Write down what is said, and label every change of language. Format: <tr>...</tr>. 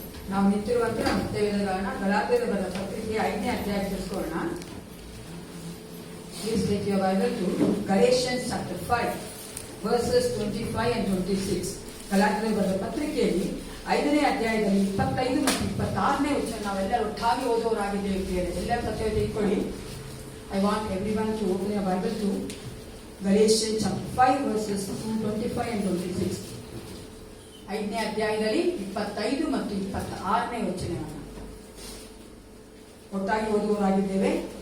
<kn>ನಾವು ನಿಂತಿರುವಂತೆ ನಮ್ಮ ವೇದಗಳನ್ನ ಗಲಾತ್ಯರ ಪತ್ರಿಕೆ 5ನೇ ಅಧ್ಯಾಯ ತಿಳಿಸ್ಕೊಳ್ಳೋಣ.</kn> <en>Please take your Bible to Galatians chapter 5 verses 25 and 26.</en> <kn>ಗಲಾತ್ಯರ ಬರೆದ ಪತ್ರಿಕೆಯಲ್ಲಿ 5ನೇ ಅಧ್ಯಾಯದಲ್ಲಿ 25 ಮತ್ತು 26ನೇ ವಚನ ನಾವೆಲ್ಲರೂ ಒಟ್ಟಾಗಿ ಓದುವವರಾಗಿದ್ದೇವೆ. ಎಲ್ಲರೂ ಸತ್ಯ ತೆಗೆದುಕೊಳ್ಳಿ.</kn> <en>I want everyone to open your Bible to Galatians chapter 5 verses 25 and 26.</en> <kn>5ನೇ ಅಧ್ಯಾಯದಲ್ಲಿ 25 ಮತ್ತು 26ನೇ ವಚನವನ್ನು ಒಟ್ಟಾಗಿ ಓದುವವರಾಗಿದ್ದೇವೆ.</kn>